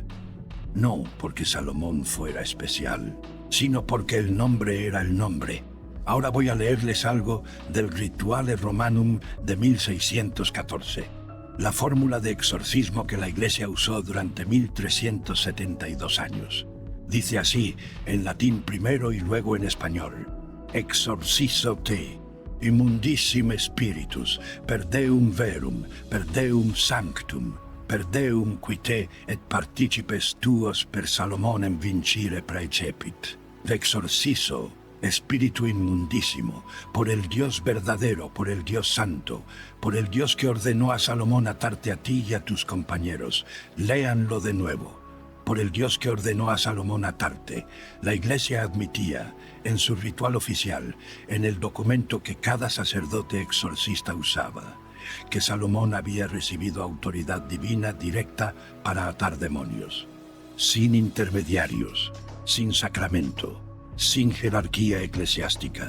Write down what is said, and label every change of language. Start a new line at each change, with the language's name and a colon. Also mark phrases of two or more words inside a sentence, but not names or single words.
Spanish: No porque Salomón fuera especial, sino porque el nombre era el nombre. Ahora voy a leerles algo del Rituale Romanum de 1614, la fórmula de exorcismo que la Iglesia usó durante 1372 años. Dice así, en latín primero y luego en español:
Latin: Exorcizo te, immundissime spiritus, per Deum verum, per Deum sanctum, per Deum qui te et participes tuos per Salomonem vincire praecepit.
Spanish: Exorcizo, Espíritu inmundísimo, por el Dios verdadero, por el Dios santo, por el Dios que ordenó a Salomón atarte a ti y a tus compañeros. Léanlo de nuevo. por el Dios que ordenó a Salomón atarte. La Iglesia admitía, en su ritual oficial, en el documento que cada sacerdote exorcista usaba, que Salomón había recibido autoridad divina directa para atar demonios, sin intermediarios, sin sacramento, sin jerarquía eclesiástica.